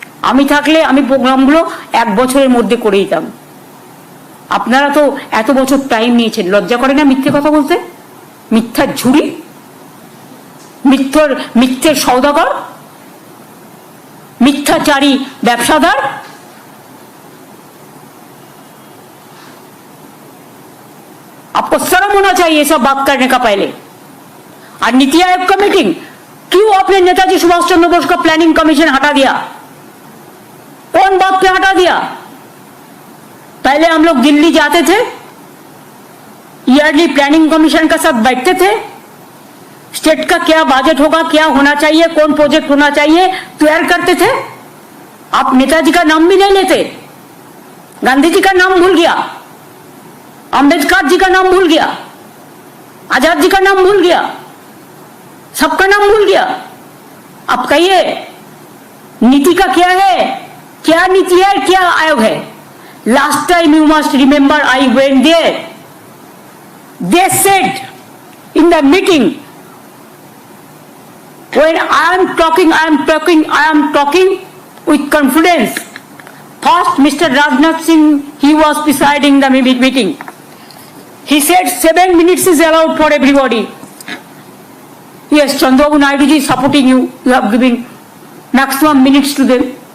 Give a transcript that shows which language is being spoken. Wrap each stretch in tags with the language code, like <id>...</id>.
<bn>আমি থাকলে আমি প্রোগ্রামগুলো 1 বছরের মধ্যে করে দিতাম। আপনারা তো এত বছর টাইম নিয়েছেন, লজ্জা করে না মিথ্যে কথা বলতে? মিথ্যার ঝুড়ি, মিথ্যের সওদাগর, মিথ্যাচারী ব্যবসাদার।</bn> <hi>आपको शर्म होना चाहिए ये सब बात करने का पहले। और नीति आयोग का मीटिंग, क्यों आपने नेताजी सुभाष चंद्र बोस का प्लानिंग कमीशन हटा दिया? कौन बात पे हटा दिया? पहले हम लोग दिल्ली जाते थे, ईयरली प्लानिंग कमीशन का साथ बैठते थे, स्टेट का क्या बजट होगा, क्या होना चाहिए, कौन प्रोजेक्ट होना चाहिए, तैयार करते थे। आप नेताजी का नाम भी नहीं लेते, गांधी जी का नाम भूल गया, अम्बेडकर जी का नाम भूल गया, आजाद जी का नाम भूल गया, सबका नाम भूल गया। अब कहिए नीति का क्या है, क्या नीति है, क्या आयोग है?</hi> <en>Last time you must remember I went there, they said in the meeting, when I am talking with confidence. First, Mr. Rajnath Singh, he was presiding the meeting. He said 7 minutes is allowed for everybody. Yes, Chandrababu Naidu ji is supporting you. You have given maximum minutes to them.</en>